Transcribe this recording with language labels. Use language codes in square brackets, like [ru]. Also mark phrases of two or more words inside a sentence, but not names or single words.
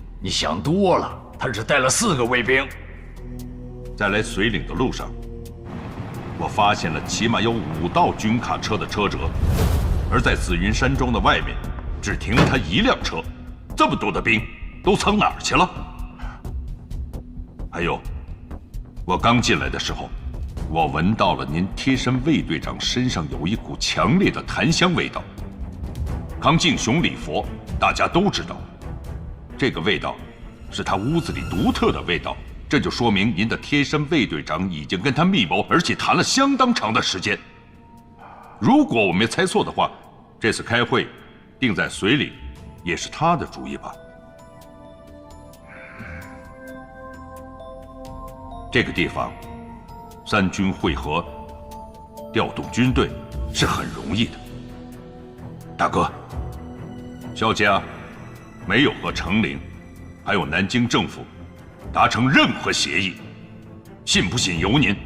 [zh] 你想多了，他只带了4个卫兵。在来绥岭的路上， 我发现了起碼有5道軍卡車的車辙，而在紫雲山莊的外面，只停了他1輛車。這麼多的兵都藏哪兒去了？還有，我剛進來的時候，我聞到了您貼身衛隊長身上有一股強烈的檀香味道。康敬雄禮佛，大家都知道，這個味道是他屋子裡獨特的味道。這就說明您的貼身衛隊長已經跟他密謀，而且談了相當長的時間。如果我沒猜錯的話，這次開會定在绥嶺，也是他的主意吧？這個地方，3軍會合，調動軍隊是很容易的。大哥，蕭家沒有和成陵，還有南京政府達成任何協議，信不信由您。